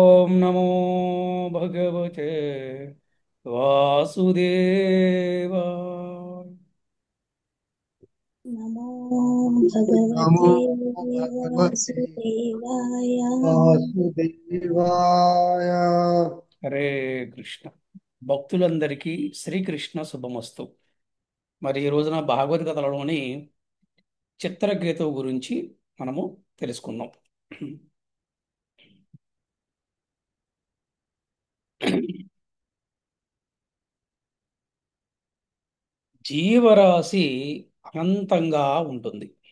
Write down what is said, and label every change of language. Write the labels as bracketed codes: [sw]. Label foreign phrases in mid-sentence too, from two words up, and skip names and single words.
[sa] ओम नमो भगवते वासुदेवाय। नमो नमो भगवते भगवते वासुदेवाय। वासुदेवाय। [te] హరే కృష్ణ. భక్తులందరికీ శ్రీకృష్ణ శుభమస్తు. మరి ఈ రోజున భాగవద్గీతలోని చిత్రకేతువు గురించి మనము తెలుసుకుందాం. జీవరాశి అనంతంగా ఉంటుంది.